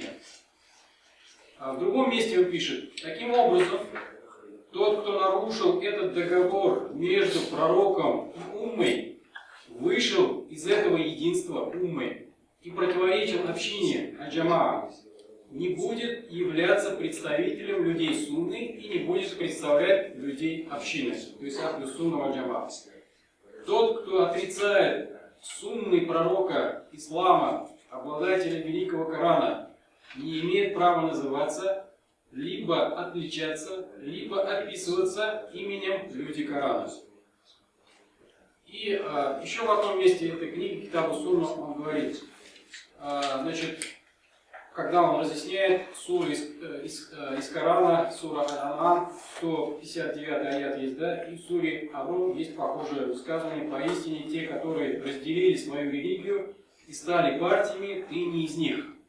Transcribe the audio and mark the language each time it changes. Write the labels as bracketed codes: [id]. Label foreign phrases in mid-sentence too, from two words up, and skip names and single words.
[ru] А в другом месте он пишет: таким образом, тот, кто нарушил этот договор между пророком и уммой, вышел из этого единства уммы и противоречил общине аль-джамаа, не будет являться представителем людей сунны и не будет представлять людей общины, то есть [ar] أهل السنة الجماعة. [ru] Тот, кто отрицает сунны пророка ислама, обладателя великого Корана, не имеет права называться, либо отличаться, либо описываться именем люди Корана. И еще в одном месте этой книги Китабу Сунна он говорит, значит, когда он разъясняет суры из Корана, сура Аль-Ан'ам, 159 аят есть, да, и в суре Арум есть похожее высказывание: поистине те, которые разделили свою религию и стали партиями, ты не из них.